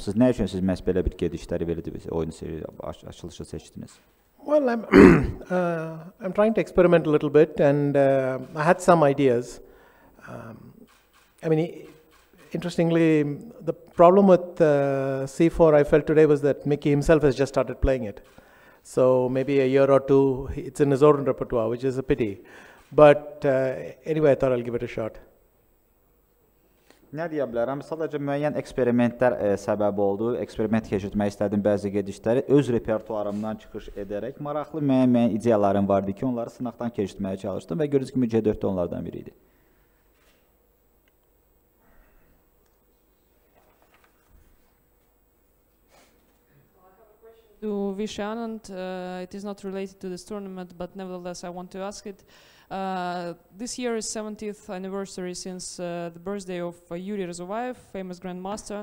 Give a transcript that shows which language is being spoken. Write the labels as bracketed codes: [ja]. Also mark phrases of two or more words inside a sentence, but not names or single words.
[az] Nə üçün siz məhz belə bir gedişləri verdiniz, oyun açılışı seçdiniz? [en] Well, I'm trying to experiment a little bit, and I had some ideas. I mean, interestingly, the problem with C4 I felt today was that Mickey himself has just started playing it. So maybe a year or two, it's in his own repertoire, which is a pity. But anyway, I thought I'll give it a shot. [az] Nə deyə bilərəm? Sadəcə müəyyən eksperimentlər səbəb oldu. Eksperiment keçirtmək istədim bəzi gedişləri. Öz repertuarımdan çıxış edərək maraqlı müəyyən ideyalarım vardı ki, onları sınaqdan keçirtməyə çalışdım və gördüyünüz kimi C4 onlardan biri idi. [en] To Vishy Anand, it is not related to this tournament, but nevertheless I want to ask it. This year is 70th anniversary since the birthday of Yuri Razovayev, famous grandmaster.